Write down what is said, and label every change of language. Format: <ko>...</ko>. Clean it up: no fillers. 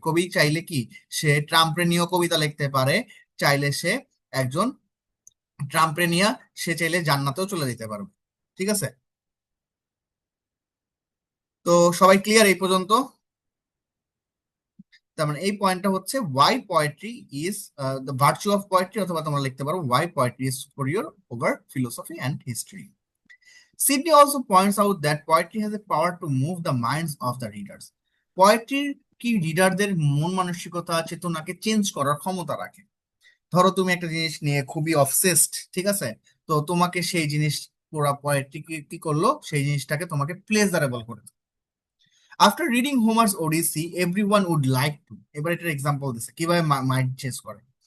<bn>কবি চাইলে কি সে ট্রাম্পের নিয়েও কবিতা লিখতে পারে, চাইলে সে একজন ট্রাম্পের নিয়ে সে চাইলে জান্নাতেও চলে যেতে পারবে, ঠিক আছে। তো সবাই ক্লিয়ার এই পর্যন্ত? তার মানে এই পয়েন্টটা হচ্ছে</bn> <en>why poetry is the virtue of poetry,</en> <bn>অথবা তোমরা লিখতে পারো</bn> <en>Why poetry is superior over philosophy and history. Sidney also points out that poetry has a power to move the minds of the readers.</en> <bn>পোয়েট্রির কি রিডারদের মন মানসিকতা চেতনাকে change করার ক্ষমতা রাখে। ধরো তুমি একটা জিনিস নিয়ে খুবই অবসেসড, ঠিক আছে, তো তোমাকে সেই জিনিস পুরা পোয়েট্রি কি করলো, সেই জিনিসটাকে তোমাকে প্লেজারেবল করে।</bn> <en>after reading Homer's Odyssey everyone would like to,</en> <bn>এবার এটার এক্সাম্পল দিছে কিভাবে মাইন্ড চেঞ্জ করে।</bn>